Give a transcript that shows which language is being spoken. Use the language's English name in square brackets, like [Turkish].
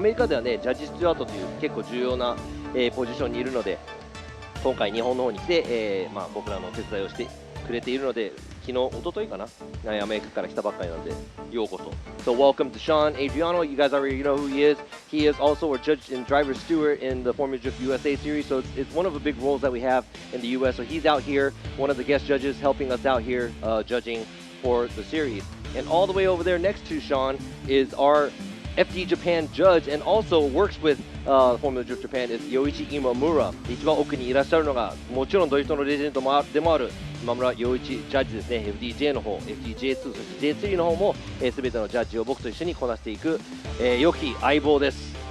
[Japanese] アメリカではねジャッジスチュワートという結構重要な、ポジションにいるので、今回日本の方に来て、僕らのお手伝いをしてくれているので、昨日一昨日かな、アメリカから来たばっかりなのでようこそ。 [English] So welcome to Sean Adriano. You guys already know who he is. He is also a judge and driver steward in the Formula Drift USA series. So it's one of the big roles that we have in the US. So he's out here, one of the guest judges, helping us out here judging for the series. And all the way over there next to Sean is our FD Japan judge and also works with Formula Drift Japan is Yoichi Imamura. [Japanese] 一番奥にいらっしゃるのがもちろんドリフトのレジェンドでもある今村洋一ジャッジですね。 FDJ の方 FDJ2 そして J3 の方も、全てのジャッジを僕と一緒にこなしていく、良き相棒です。